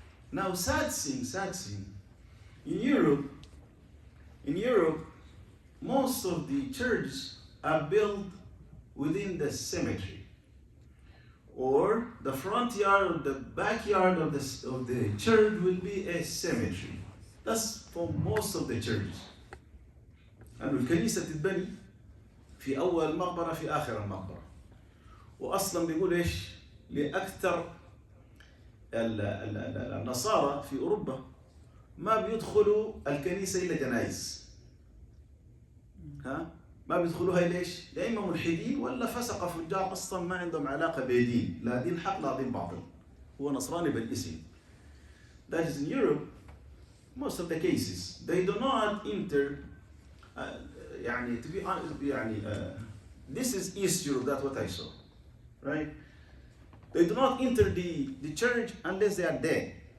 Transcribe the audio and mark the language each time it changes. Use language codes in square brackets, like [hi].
[en] Now, sad thing. In Europe, most of the churches are built within the cemetery, or the front yard or the backyard of the church will be a cemetery. That's for most of the churches. [ar] And الكنيسة تتبني في أول مقبرة في آخر المقبرة. وأصلا بيقول إيش؟ لأكثر النصارى في أوروبا ما بيدخلوا الكنيسة إلا جنائز. ما بيدخلوها ليش؟ لا إما ملحدين ولا فسقة فجار أصلا ما عندهم علاقة بدين، لا دين حق لا دين باطل. هو نصراني بالاسم. [en] That is in Europe. Most of the cases they do not enter. يعني to be honest, this is East Europe. That's what I saw, right? They do not enter the church unless they are dead.